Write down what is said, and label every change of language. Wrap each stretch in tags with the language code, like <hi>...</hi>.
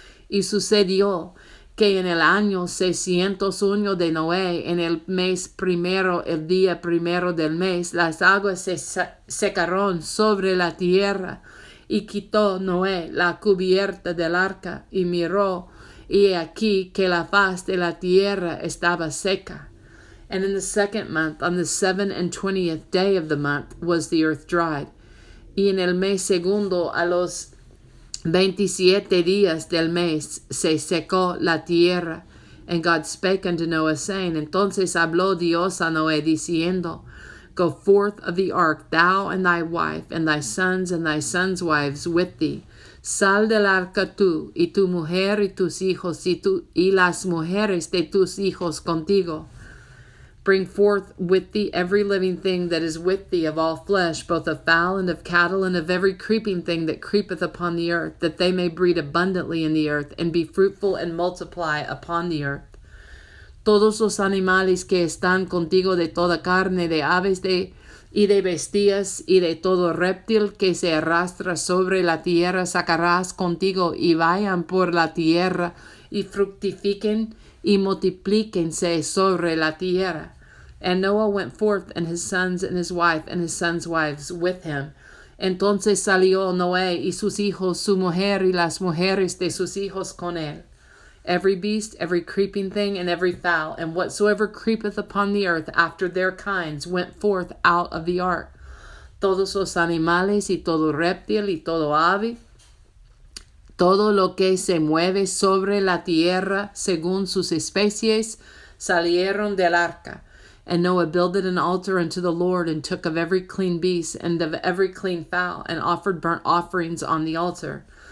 <es>Y sucedió que en el año 601 de Noé, en el mes primero, el día primero del mes, las aguas se secaron sobre la tierra, y quitó Noé la cubierta del arca, y miró, y he aquí que la faz de la tierra estaba seca.</es> <en>And in the 2nd month, on the 27th day of the month, was the earth dried.</en> <es>Y en el mes segundo, a los 27 días del mes, se secó la tierra.</es> <en>And God spake unto Noah, saying,</en> <es>Entonces habló Dios a Noé, diciendo,</es> <en>Go forth of the ark, thou and thy wife, and thy sons' wives with thee.</en> <es>Sal del arca tú, y tu mujer, y tus hijos, y las mujeres de tus hijos contigo.</es> <en>Bring forth with thee every living thing that is with thee of all flesh, both of fowl and of cattle, and of every creeping thing that creepeth upon the earth, that they may breed abundantly in the earth, and be fruitful and multiply upon the earth.</en> <es>Todos los animales que están contigo de toda carne, de aves y de bestias, y de todo reptil que se arrastra sobre la tierra, sacarás contigo, y vayan por la tierra, y fructifiquen, y multiplíquense sobre la tierra.</es> <en>And Noah went forth, and his sons, and his wife, and his sons' wives with him.</en> <es>Entonces salió Noé y sus hijos, su mujer, y las mujeres de sus hijos con él.</es> <en>Every beast, every creeping thing, and every fowl, and whatsoever creepeth upon the earth after their kinds, went forth out of the ark.</en> <es>Todos los animales, y todo reptil, y todo ave, todo lo que se mueve sobre la tierra, según sus especies, salieron del arca.</es> <en>And Noah builded an altar unto the Lord, and took of every clean beast, and of every clean fowl, and offered burnt offerings on the altar.</en>